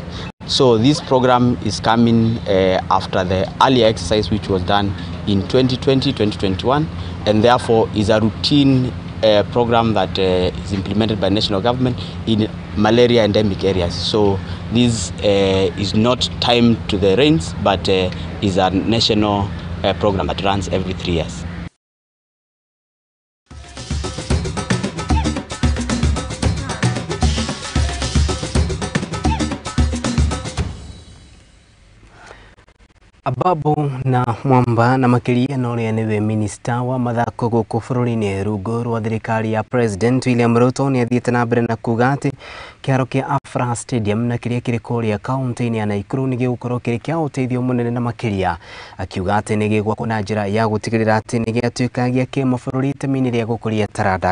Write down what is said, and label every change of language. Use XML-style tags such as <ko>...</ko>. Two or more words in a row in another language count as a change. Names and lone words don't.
<en>So this program is coming after the earlier exercise which was done in 2020-2021, and therefore is a routine program that is implemented by national government in malaria endemic areas. So this is not timed to the rains, but is a national program that runs every 3 years.</en> <ki>Ababu na Mwamba na makĩria Noria nĩwe minista wa mathako gũkũ bũrũri-inĩ rungu rwa thirikari ya President William Ruto nĩ athiĩte na mbere na kuuga atĩ kĩharo kĩa Afraha Stadium na kĩrĩa kĩrĩ kũrĩa kaunti-inĩ ya Nakuru nĩ gĩgũkorwo kĩrĩ kĩa ũteithio mũnene na makĩria, akiuga atĩ nĩ gĩgwakwo na njĩra ya gũtigĩrĩra atĩ nĩ gĩatuĩka gĩa kĩmabũrũri itemi-inĩ rĩa gũkũria taranda.</ki>